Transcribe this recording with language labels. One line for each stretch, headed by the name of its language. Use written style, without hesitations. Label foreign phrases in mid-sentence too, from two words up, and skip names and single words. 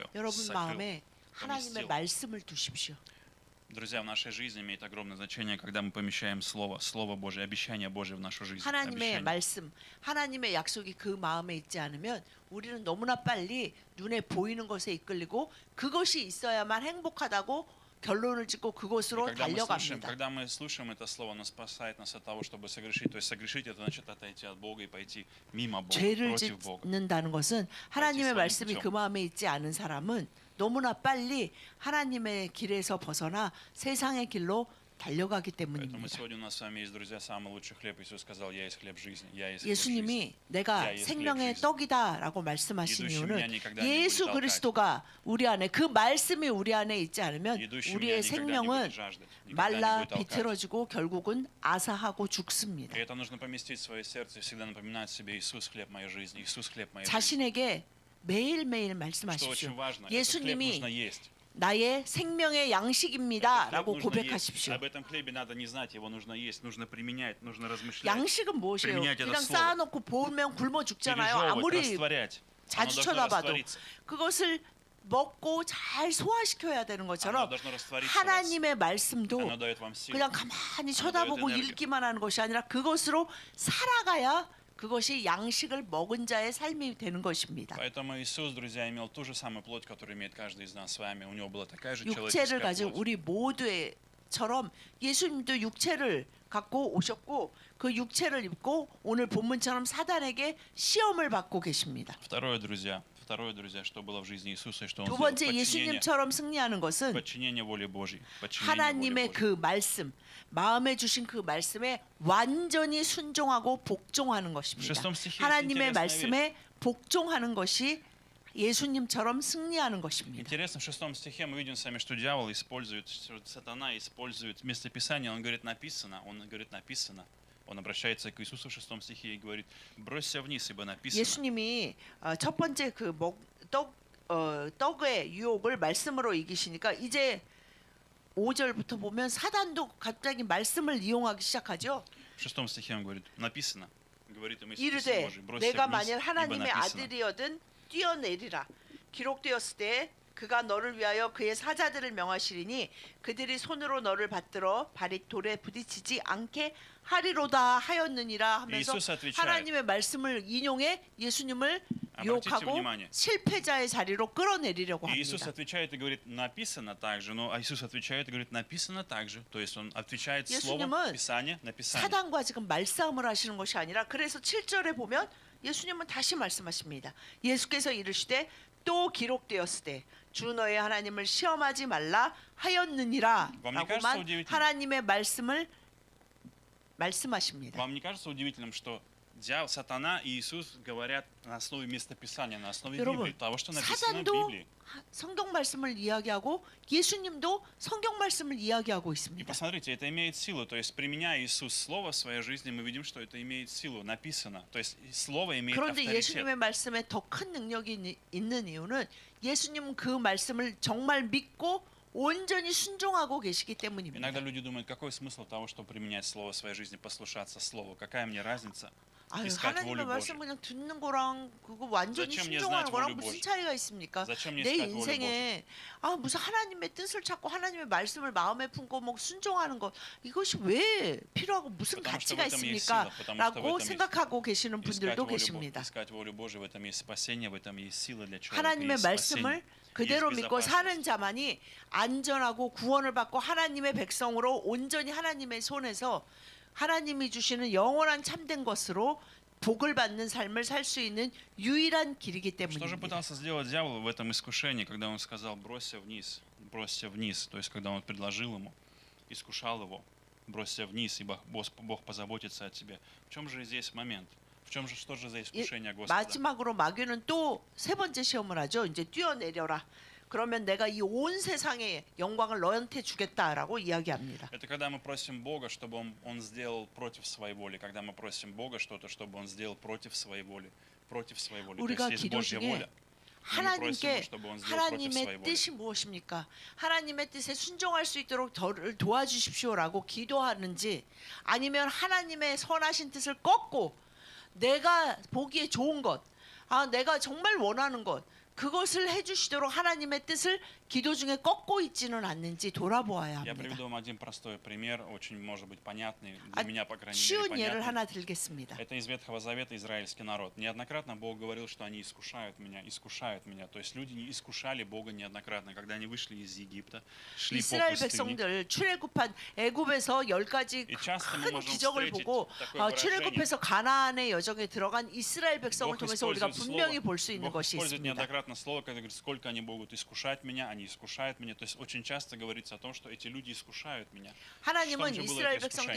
Korean: 여러분
Russian: Сокрыл.
Korean: 마음에 하나님의
Russian: поместил.
Korean: 말씀을 두십시오.
Russian: Друзья, в нашей жизни имеет огромное значение, когда мы помещаем Слово, Слово Божие, обещание Божие в нашу жизнь.
Korean: 하나님의
Russian: Обещание.
Korean: 말씀, 하나님의 약속이 그 마음에 있지 않으면 우리는 너무나 빨리 눈에 보이는 것에 이끌리고 그것이 있어야만 행복하다고 결론을 짓고
Russian: И
Korean: 그곳으로 달려갑니다.
Russian: когда мы слушаем это Слово, оно спасает нас от того, чтобы согрешить. То есть согрешить, это значит отойти от Бога и пойти мимо Бога,
Korean: 죄를
Russian: против Бога.
Korean: 짓는다는 것은 하나님의
Russian: своим
Korean: 말씀이
Russian: путем.
Korean: 그 마음에 있지 않은 사람은 너무나 빨리 하나님의 길에서 벗어나 세상의 길로 달려가기
Russian: Поэтому
Korean: 때문입니다.
Russian: сегодня у нас с вами есть, друзья, самый лучший хлеб. Иисус сказал, я есть хлеб жизни, я есть хлеб жизни.
Korean: 예수님이 내가 야, 예수 생명의 그리스도. 떡이다라고 말씀하신 이두신 이유는
Russian: 명이 когда не
Korean: 예수
Russian: будет
Korean: 그리스도가 우리 안에 그 말씀이 우리 안에 있지 않으면
Russian: Идущий
Korean: 우리의
Russian: меня никогда не
Korean: 생명은
Russian: будет жаждать, никогда не
Korean: 말라
Russian: будет толкать.
Korean: 비틀어지고 결국은 아사하고 죽습니다.
Russian: И это нужно поместить в свое сердце и всегда напоминать себе, Иисус хлеб моей жизни, Иисус хлеб моей жизни.
Korean: 자신에게 매일매일
Russian: Что
Korean: 말씀하십시오.
Russian: очень важно, этот хлеб нужно
Korean: 예수님이
Russian: есть.
Korean: 나의 생명의
Russian: Этот
Korean: 양식입니다
Russian: хлеб
Korean: 라고
Russian: нужно есть.
Korean: 고백하십시오.
Russian: Об этом хлебе надо не знать, его нужно есть, нужно применять, нужно размышлять,
Korean: 양식은 무엇이에요?
Russian: применять это
Korean: 그냥
Russian: слово,
Korean: 쌓아놓고 보면 굶어 죽잖아요.
Russian: пережевывать,
Korean: 아무리
Russian: растворять. Оно
Korean: 자주
Russian: должно
Korean: 쳐다봐도
Russian: раствориться.
Korean: 그것을 먹고 잘 소화시켜야 되는
Russian: Оно
Korean: 것처럼
Russian: должно раствориться в вас.
Korean: 하나님의 말씀도 Оно дает вам силу. 그냥 가만히 하나도 쳐다보고 에너지. 읽기만 하는 것이 아니라 그것으로 살아가야 그것이 양식을 먹은 자의 삶이 되는 것입니다.
Russian: Поэтому Иисус, друзья, имел ту же самую плоть, которую имеет каждый из нас с вами. У него была такая же
Korean: 육체를
Russian: человеческая
Korean: 가진
Russian: плоть.
Korean: 우리 모두처럼 예수님도 육체를 갖고 오셨고 그 육체를 입고 오늘 본문처럼 사단에게 시험을 받고 계십니다.
Russian: Второе, друзья, что было в жизни Иисуса, и что Он
Korean: 두
Russian: сделал
Korean: 번째 예수님처럼 승리하는 것은
Russian: подчинение воле Божьей. подчинение воле
Korean: 하나님의
Russian: Божьей.
Korean: 그 말씀, 마음에 주신 그 말씀에 완전히 순종하고 복종하는 것입니다.
Russian: шестом стихе есть
Korean: 하나님의
Russian: интересная
Korean: 말씀에 복종하는 것이 예수님처럼 승리하는 것입니다.
Russian: Интересно, в 6 стихе мы видим с вами, что дьявол использует, что сатана использует местописание, он говорит написано, он обращается к Иисусу в 6 стихе и говорит, бросься вниз, ибо написано.
Korean: 예수님이 첫 번째 그 떡의 유혹을 말씀으로 이기시니까 이제 5절부터 보면 사단도 갑자기 말씀을 이용하기 시작하죠.
Russian: В 6 стихе он говорит, написано, говорит ему Иисус
Korean: 이르되
Russian: Божий, бросься
Korean: 내가
Russian: вниз,
Korean: 만일
Russian: ибо
Korean: 하나님의
Russian: написано.
Korean: 아들이여든 뛰어내리라. 기록되었을 때 그가 너를 위하여 그의 사자들을 명하시리니 그들이 손으로 너를 받들어 발이 돌에 부딪히지 않게 하리로다 하였느니라 하면서
Russian: 이수스 отвечает.
Korean: 하나님의 말씀을 인용해 예수님을
Russian: Обратите
Korean: 유혹하고
Russian: внимание.
Korean: 실패자의 자리로 끌어내리려고
Russian: И Иисус
Korean: 합니다.
Russian: отвечает и говорит, написано также, но Иисус отвечает и говорит, написано также. То есть он отвечает словом
Korean: 예수님은
Russian: Писания на Писание.
Korean: 사단과 지금 말싸움을 하시는 것이 아니라 그래서 7절에 보면 예수님은 다시 말씀하십니다. 예수께서 이르시되 또 기록되었을 때 주 너의 하나님을 시험하지 말라 하였느니라
Russian: Вам не кажется
Korean: 라고만
Russian: удивительным?
Korean: 하나님의 말씀을 말씀하십니다.
Russian: Вам не кажется удивительным, что дьявол, сатана и Иисус говорят на основе местописания, на основе
Korean: 여러분,
Russian: Библии, того, что написано в
Korean: 사단도
Russian: Библии.
Korean: 성경 말씀을 이야기하고 예수님도 성경 말씀을 이야기하고
Russian: И
Korean: 있습니다.
Russian: посмотрите, это имеет силу. То есть, применяя Иисус Слово в своей жизни, мы видим, что это имеет силу, написано. То есть, Слово имеет
Korean: 그런데
Russian: авторитет.
Korean: 예수님의 말씀에 더 큰 능력이 있는 이유는 예수님은 그 말씀을 정말 믿고 온전히 순종하고 계시기 때문입니다.
Russian: Иногда люди думают, какой смысл того, чтобы применять Слово в своей жизни, послушаться Слову? Какая мне разница?
Korean: 아유,
Russian: искать
Korean: 하나님의
Russian: волю
Korean: 말씀
Russian: Божью.
Korean: 그냥 듣는 거랑 그거 완전히
Russian: Зачем мне
Korean: 순종하는
Russian: знать
Korean: 거랑
Russian: волю
Korean: 무슨
Russian: Божью?
Korean: 차이가 있습니까?
Russian: Зачем мне
Korean: 내
Russian: искать волю
Korean: 인생에 무슨 하나님의 뜻을 찾고 하나님의 말씀을 마음에 품고 뭐 순종하는 것 이것이 왜 필요하고 무슨
Russian: Потому что в
Korean: 가치가
Russian: этом есть
Korean: 있습니까?
Russian: сила, потому что в
Korean: 라고
Russian: этом есть
Korean: 생각하고 계시는 분들도
Russian: Искать
Korean: 계십니다.
Russian: искать волю Божию, в этом есть спасение, в этом есть сила для человека,
Korean: 하나님의
Russian: есть
Korean: 말씀을
Russian: спасение,
Korean: 그대로
Russian: есть
Korean: 믿고
Russian: безопасность.
Korean: 사는 자만이 안전하고 구원을 받고 하나님의 백성으로 온전히 하나님의 손에서 하나님이 주시는 영원한 참된 것으로 복을 받는 삶을 살 수 있는 유일한 길이기
Russian: Что же
Korean: 때문입니다.
Russian: пытался сделать дьявол в этом искушении, когда он сказал бросься вниз, то есть когда он предложил ему, искушал его, бросься вниз, ибо Бог позаботится о тебе. В чем же здесь момент? Что же за искушение Господа?
Korean: 마지막으로 마귀는 또 세 번째 시험을 하죠. 이제 뛰어내려라. 그러면 내가 이 온 세상의 영광을 너한테 주겠다라고 이야기합니다.
Russian: Это когда мы просим Бога, чтобы Он сделал против своей воли. Когда мы просим Бога что-то, чтобы Он сделал против своей воли. Против своей воли. То
Korean: 우리가
Russian: есть есть
Korean: 기도
Russian: Божья
Korean: 중에
Russian: воля. И мы просим
Korean: 하나님께
Russian: Его, чтобы Он сделал против своей
Korean: 하나님의
Russian: воли.
Korean: 뜻이 무엇입니까? 하나님의 뜻에 순종할 수 있도록 저를 도와주십시오라고 기도하는지 아니면 하나님의 선하신 뜻을 꺾고 내가 보기에 좋은 것, 내가 정말 원하는 것 그것을 해주시도록 하나님의 뜻을 기도 중에 꺾고 있지는 않는지 돌아보아야
Russian: Я
Korean: 합니다.
Russian: приведу вам один простой пример, очень, может быть, понятный,
Korean: 아,
Russian: для меня, по крайней мере,
Korean: 쉬운 예를
Russian: понятный.
Korean: 하나 들겠습니다.
Russian: Это из Ветхого Завета израильский народ. Неоднократно Бог говорил, что они искушают меня. То есть люди не искушали Бога неоднократно, когда они вышли из Египта, шли по
Korean: 이스라엘
Russian: пустыне.
Korean: 백성들 출애굽한 애굽에서 10가지
Russian: И часто мы
Korean: 큰
Russian: можем
Korean: 기적을
Russian: встретить
Korean: 보고
Russian: такое выражение.
Korean: 출애굽해서 가나안의 여정에 들어간 이스라엘 백성을
Russian: Бог
Korean: 통해서 우리가
Russian: использует
Korean: 분명히
Russian: слово,
Korean: 볼 수 있는
Russian: Бог
Korean: 것이
Russian: использует
Korean: 있습니다.
Russian: неоднократно слово, когда говорит, сколько они могут искушать меня, они искушают меня. То есть очень часто говорится о том, что эти люди искушают меня.
Korean: 하나님은
Russian: что же было
Korean: 이스라엘
Russian: это
Korean: 백성들이